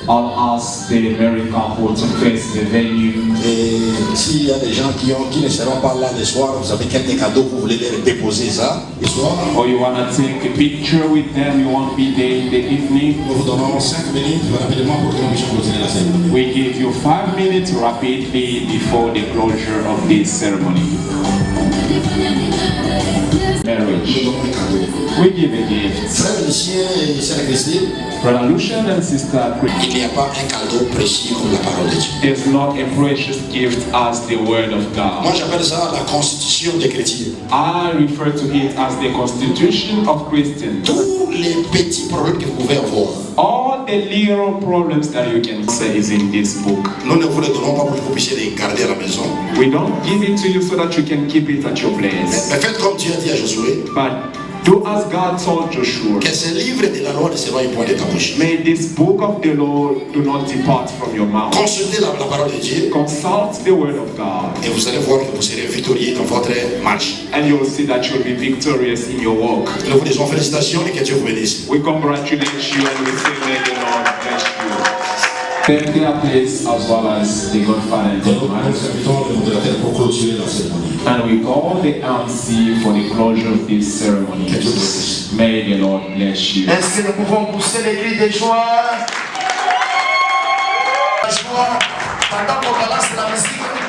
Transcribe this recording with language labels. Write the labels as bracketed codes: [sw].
[en] I'll ask the married couple to face the venue. [fr] Et s'il y a des gens qui ne seront pas là le soir, vous avez quelques cadeaux, vous voulez les déposer ça le soir. [en] Or you want to take a picture with them, you won't be there in the evening. [fr] Nous vous donnons 5 minutes rapidement pour que nous puissions clôturer la cérémonie. [en] We give you 5 minutes rapidly before the closure of this ceremony. [fr] Nous [en] Marriage. [fr] donnons un cadeau. [en] We give a gift. [fr] Frère Lucien et Sœur Christine, [en] Brother Lucian and Sister Chris, [fr] il n'y a pas un cadeau précieux comme la parole de Dieu. [en] there's not a precious gift as the Word of [fr] Moi [en] God. [fr] j'appelle ça la constitution des chrétiens. [en] I refer to it as the constitution of Christians. [fr] Tous les petits problèmes que vous pouvez avoir, [en] All the little problems that you can say is in this book. [fr] nous ne vous les donnons pas pour que vous puissiez les garder à la maison. [en] We don't give it to you so that you can keep it at your place. [fr] Mais faites comme Dieu a dit à Josué, [en] But do as God told Joshua. [fr] que ce livre de la loi ne s'éloigne point de ta bouche. [en] May this book of the law do not depart from your mouth. [fr] Consultez la parole de Dieu [en] Consult the word of God, [fr] et vous allez voir que vous serez victorieux dans votre marche. [en] and you'll see that you'll be victorious in your walk. [fr] Nous vous disons félicitations et que Dieu vous bénisse. [en] We congratulate you and we say, may the Lord bless you. Take their place as well as the Godfather and [fr] Et nous [en] Godmother. [fr] invitons le modérateur pour clôturer la cérémonie. [en] And we call the MC for the closure of this ceremony. [fr] Que Dieu vous bénisse. [en] May the Lord bless you. [fr] Est-ce que nous pouvons pousser les cris de joie? La joie, pendant qu'on balance la musique.